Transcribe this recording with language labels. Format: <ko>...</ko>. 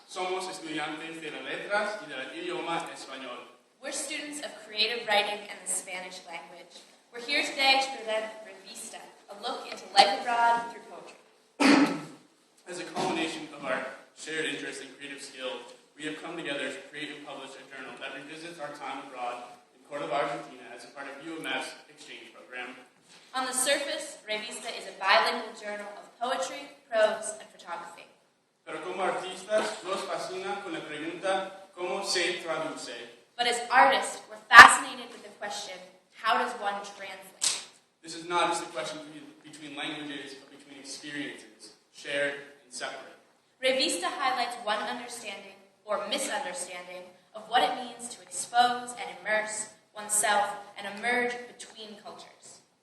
<es>Somos estudiantes de las letras y del idioma español.</es> <en>We're students of creative writing and the Spanish language. We're here today to present Vista, a look into life abroad through poetry. As a culmination of our shared interest in creative skill, we have come together to create and publish a journal that revisits our time abroad in Argentina as a part of UMF's exchange program. On the surface, Vista is a bilingual journal of poetry, prose, and photography.</en> <es>Pero como artistas, nos fascina con la pregunta, ¿cómo se traduce?</es> <en>But as artists, we're fascinated with the question, how does one translate? This is not just a question between languages, but between experiences, shared and separate. Vista highlights one understanding, or misunderstanding, of what it means to expose and immerse oneself and emerge between cultures.</en>